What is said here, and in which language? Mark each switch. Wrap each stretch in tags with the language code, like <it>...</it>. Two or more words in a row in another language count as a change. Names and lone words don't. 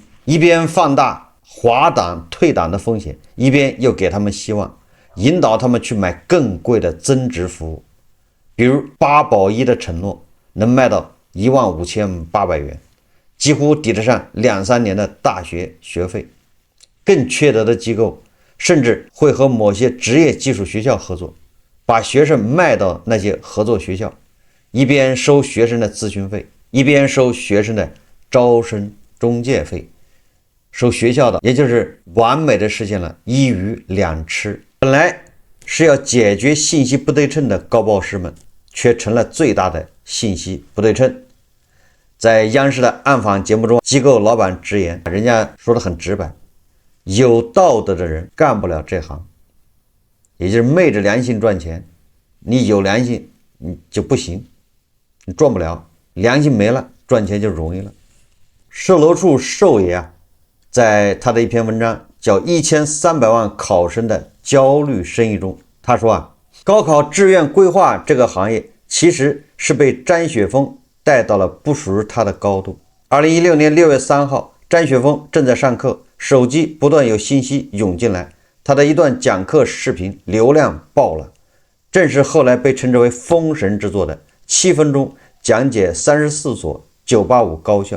<zh>一邊放大滑檔退檔的風險，一邊又給他們希望，引導他們去買更貴的增值服務，比如8保1的承諾能賣到15800元，幾乎抵得上2-3年的大學學費。更缺德的機構甚至會和某些職業技術學校合作，把學生賣到那些合作學校，一邊收學生的諮詢費，一邊收學生的招生中介費，收学校的，也就是完美的實現了一魚兩吃。本來是要解決信息不對稱的高報師們，卻成了最大的信息不对称。在央视的暗訪節目中，機構老板直言，人家說得很直白，有道德的人幹不了這行，也就是昧着良心賺錢。你有良心你就不行，你賺不了，良心没了，賺錢就容易了。售樓處售爺啊，在他的一篇文章叫1300萬考生的焦慮生意中，他說啊，高考志願規劃這個行業其實是被張雪峰帶到了不屬於他的高度。2016年6月3號，張雪峰正在上課，手機不斷有信息湧進來，他的一段講課視頻流量爆了，正是後來被稱之為封神之作的7分鐘講解34所985高校。</zh>